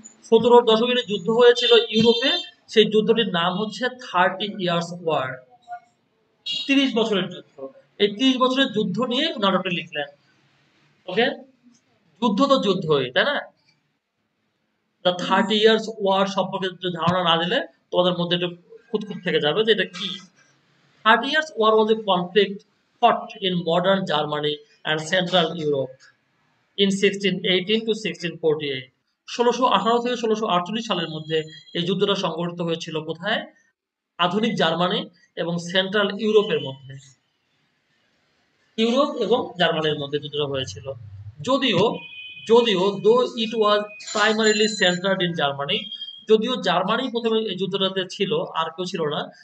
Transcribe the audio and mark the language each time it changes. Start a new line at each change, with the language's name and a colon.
Bangla: 17 দশকে যুদ্ধ হয়েছিল ইউরোপে, সেই যুদ্ধটির নাম হচ্ছে 30 ইয়ার্স ওয়ার, 30 বছরের যুদ্ধ। এই 30 বছরের যুদ্ধ নিয়ে নাটকটি লিখলেন। ওকে, যুদ্ধ তো যুদ্ধই, তাই না? দ্য 30 ইয়ার্স ওয়ার সম্পর্কে ধারণা না দিলে তোমাদের মধ্যে একটু খুঁতখুঁত থেকে যাবে যে এটা কি।
English: 30 years war was a conflict fought in modern Germany and Central Europe in 1618 to 1648।
Bangla: 1618 থেকে 1648 সালের মধ্যে এই যুদ্ধটা সংঘটিত হয়েছিল কোথায়? আধুনিক জার্মানি এবং সেন্ট্রাল ইউরোপের মধ্যে। ইউরোপ এবং জার্মানির মধ্যে যুদ্ধটা হয়েছিল। যদিও যদিও
English: though it was primarily centred in Germany,
Bangla: যদিও জার্মানি প্রথমে এই যুদ্ধটাতে ছিল, আর কেউ ছিল না।